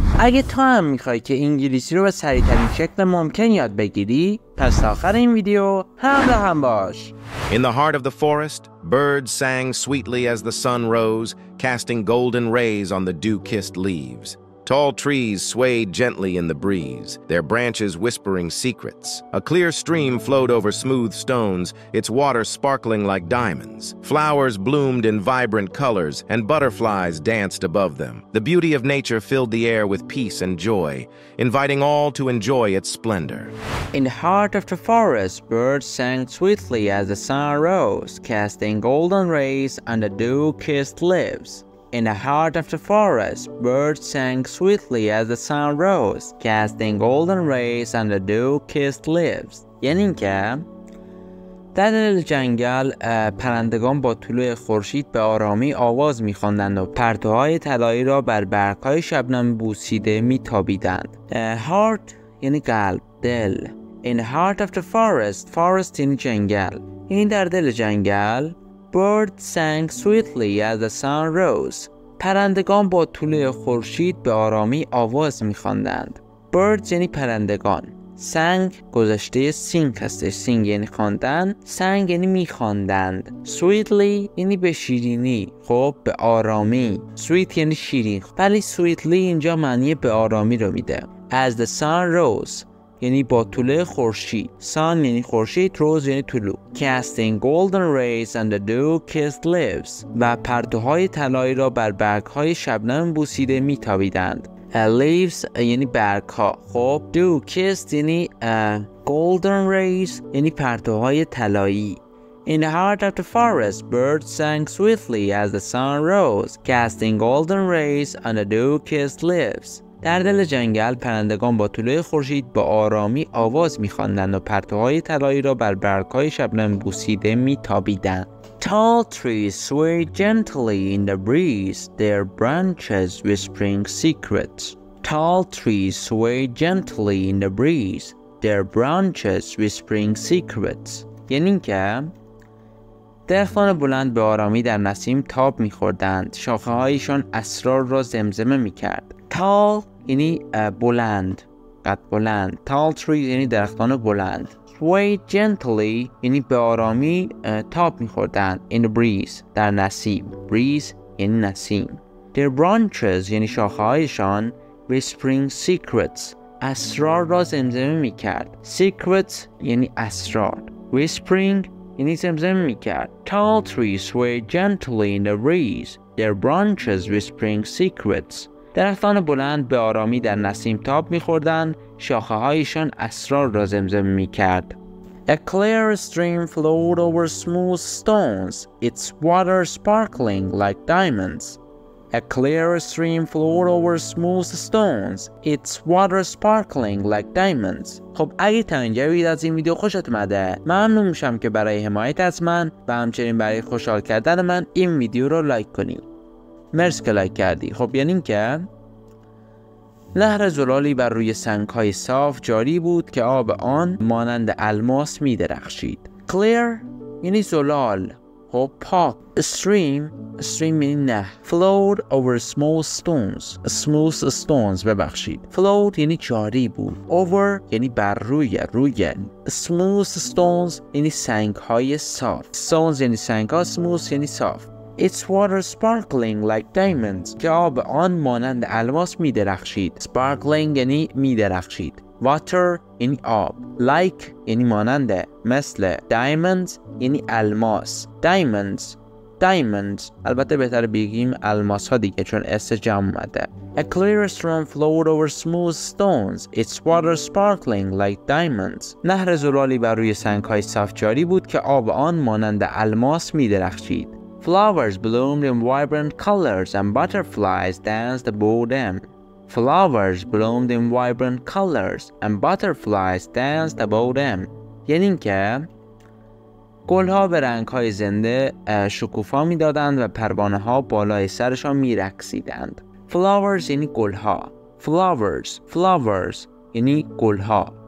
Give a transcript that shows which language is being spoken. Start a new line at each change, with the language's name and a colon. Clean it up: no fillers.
Persian: اگه تو هم میخوای که انگلیسی رو به سریعترین شکل ممکن یاد بگیری، پس تا آخر این ویدیو هم باش.
English: In the heart of the forest, birds sang sweetly as the sun rose, casting golden rays on the dew-kissed leaves. Tall trees swayed gently in the breeze, their branches whispering secrets. A clear stream flowed over smooth stones, its water sparkling like diamonds. Flowers bloomed in vibrant colors, and butterflies danced above them. The beauty of nature filled the air with peace and joy, inviting all to enjoy its splendor. In the heart of the forest, birds sang sweetly as the sun rose, casting golden rays on the dew-kissed leaves. In the heart of the forest, birds sang sweetly as the sun rose, casting golden rays on the dew-kissed leaves.
Persian: یعنی اینکه در دل جنگل پرندگان با طلوع خورشید به آرامی آواز می‌خواندند و پرتوهای طلایی را بر برگ‌های شبنم بوسیده می‌تابیدند. Heart یعنی قلب، دل.
English: In the heart of the forest
Persian: یعنی جنگل. این در دل جنگل.
English: Birds sang sweetly as the sun rose.
Persian: پرندگان با طلوع خورشید به آرامی آواز می‌خواندند. Birds یعنی پرندگان. Sang گذشته sing هستش. Sing یعنی خواندن. Sang یعنی می‌خواندند. Sweetly یعنی به شیرینی. خب به آرامی. Sweet یعنی شیرین. ولی sweetly اینجا معنی به آرامی رو میده.
English: As the sun rose
Persian: یعنی با طلوع خورشید. Sun یعنی خورشید، rose یعنی طلوع.
English: Casting golden rays on the dew-kissed leaves
Persian: و پرتوهای طلایی را بر برگ‌های شبنم بوسیده می‌تابیدند. Leaves یعنی برگ‌ها. خب dew-kissed یعنی
English: golden rays
Persian: یعنی پرتوهای طلایی.
English: In the heart of the forest, birds sang sweetly as the sun rose, casting golden rays on the dew-kissed leaves.
Persian: در دل جنگل پرندگان با طلوع خورشید با آرامی آواز می‌خواندند و پرتوهای طلایی را بر برگ‌های شبنم بوسیده می‌تابیدند.
English: Tall trees swayed gently in the breeze, their branches whispering secrets. Tall trees swayed gently in the breeze, their branches whispering secrets.
Persian: یعنی که درختان بلند به آرامی در نسیم تاب می‌خوردند، شاخه‌هایشان اسرار را زمزمه می‌کرد. Tall یعنی بلند، قد بلند.
English: Tall trees
Persian: یعنی درختان بلند.
English: Swayed gently
Persian: یعنی به آرامی تاب می‌خوردند.
English: In the breeze
Persian: در نسیم. Breeze یعنی نسیم.
English: Their branches
Persian: یعنی شاخه‌هایشان
English: whispering secrets
Persian: اسرار را زمزمه می‌کرد. Secrets یعنی اسرار. Whispering یعنی زمزمه می‌کرد.
English: Tall trees swayed gently in the breeze, their branches whispering secrets.
Persian: درختان بلند به آرامی در نسیم تاب می‌خوردند، شاخه‌هایشان اسرار را زمزمه می‌کرد.
English: A clear stream flowed over smooth stones, its water sparkling like diamonds. A clear stream flowed over smooth stones, its water sparkling like diamonds.
Persian: خب اگه تا اینجا از این ویدیو خوشت اومده، ممنون میشم که برای حمایت از من و همچنین برای خوشحال کردن من این ویدیو رو لایک کنی. مرسی که لایک کردی. خب یعنی این که نهر زلالی بر روی سنگ‌های صاف جاری بود که آب آن مانند الماس می درخشید. Clear یعنی زلال. خب پاک. Stream یعنی نهر.
English: Flowed over smooth stones
Persian: ببخشید. Flowed یعنی جاری بود. Over یعنی بر روی.
English: Smooth stones
Persian: یعنی سنگ‌های صاف. Stones یعنی سنگ‌ها. Smooth یعنی صاف.
English: Its water sparkling like diamonds
Persian: که آب آن مانند الماس می درخشید. Sparkling یعنی می درخشید. Water یعنی آب. Like یعنی ماننده، مثل. Diamonds یعنی الماس. Diamonds البته بهتر بگیم الماس ها دیگه چون اس جمع اومده.
English: A clear stream flowed over smooth stones, its water sparkling like diamonds.
Persian: نهر زلالی بر روی سنگ های صاف جاری بود که آب آن مانند الماس می درخشید.
English: Flowers bloomed in vibrant colors and butterflies danced above them. Flowers bloomed in vibrant colors and butterflies danced above them.
Persian: یعنی اینکه گلها به رنگ‌های زنده شکوفا می‌دادند و پروانه‌ها بالای سرشان می‌رقصیدند. Flowers یعنی گلها. Flowers یعنی گلها.